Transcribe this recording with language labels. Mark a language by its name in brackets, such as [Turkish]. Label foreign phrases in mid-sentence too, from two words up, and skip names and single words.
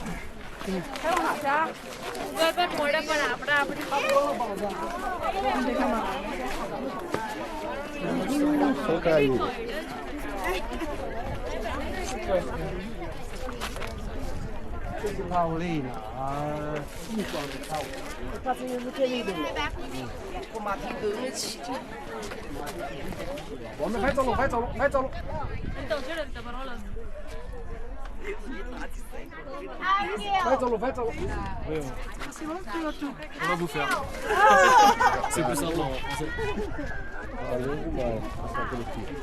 [Portuguese] Só caiu. Paulina. Vai, [Chinese] 走路，快走路，快走路。快走路，快走路。没有。我都不需要。是不是老？ [Portuguese] Valeu demais passar por aqui.